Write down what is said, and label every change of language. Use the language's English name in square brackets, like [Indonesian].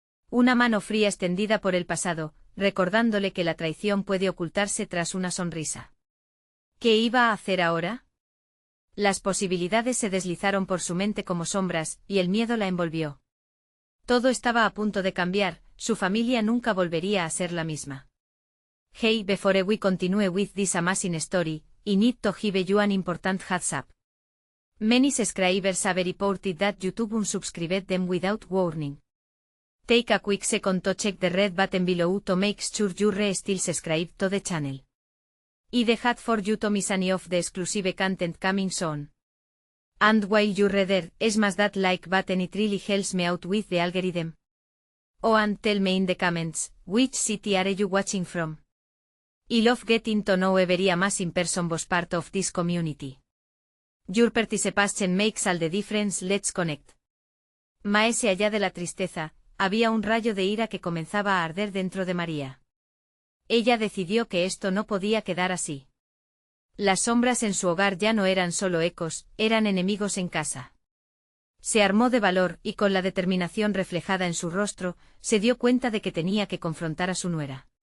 [Spanish] Una mano fría extendida por el pasado, recordándole que la traición puede ocultarse tras una sonrisa. ¿Qué iba a hacer ahora? Las posibilidades se deslizaron por su mente como sombras, y el miedo la envolvió. Todo estaba a punto de cambiar, su familia nunca volvería a ser la misma. [English] Hey, before we continue with this amazing story, I need to give you an important heads up. Many subscribers have reported that YouTube unsubscribed them without warning. Take a quick second to check the red button below to make sure you're still subscribed to the channel. I'd hate for you to miss any of the exclusive content coming soon. And while you're there, smash that like button, it really helps me out with the algorithm. Oh, and tell me in the comments, which city are you watching from? I love getting to know every amazing person was part of this community. Your participation makes all the difference, let's connect. [Spanish] Maese allá de la tristeza, había un rayo de ira que comenzaba a arder dentro de María. Ella decidió que esto no podía quedar así. Las sombras en su hogar ya no eran solo ecos, eran enemigos en casa. Se armó de valor y con la determinación reflejada en su rostro, se dio cuenta de que tenía que confrontar a su nuera.